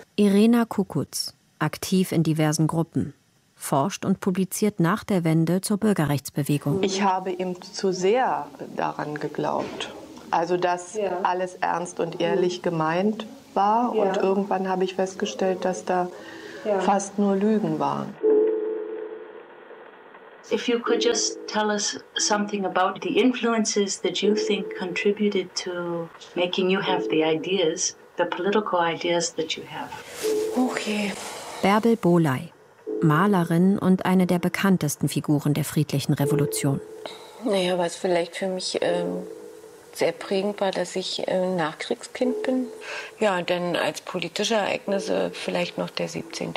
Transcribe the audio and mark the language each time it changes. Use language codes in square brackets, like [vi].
[de] Irena Kukuz, aktiv in diversen Gruppen, forscht und publiziert nach der Wende zur Bürgerrechtsbewegung. Ich habe ihm zu sehr daran geglaubt. Also, dass alles ernst und ehrlich gemeint war. Ja. Und irgendwann habe ich festgestellt, dass da fast nur Lügen waren. [en] If you could just tell us something about the influences that you think contributed to making you have the ideas, the political ideas that you have. Okay. [de] Bärbel Bohley, Malerin und eine der bekanntesten Figuren der friedlichen Revolution. Naja, was vielleicht für mich sehr prägend war, dass ich Nachkriegskind bin. Ja, und dann als politische Ereignisse vielleicht noch der 17.